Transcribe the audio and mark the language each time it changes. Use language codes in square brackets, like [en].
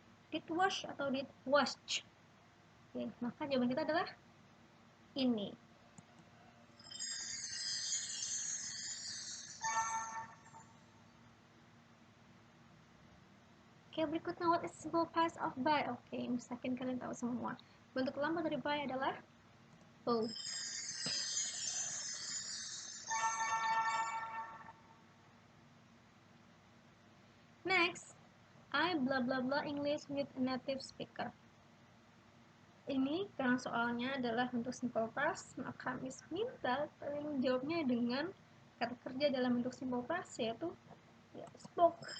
[en] Did wash atau did washed. [id] Oke, maka jawaban kita adalah ini. Oke, berikutnya [en] what is simple past of buy? [id] Oke, mungkin kalian tahu semua. Bentuk lampau dari buy adalah bought. [en] Next, I blah blah blah English with a native speaker. [id] Ini karena soalnya adalah bentuk simple past, maka Miss minta kalian menjawabnya dengan kata kerja dalam bentuk simple past, yaitu ya, spoke.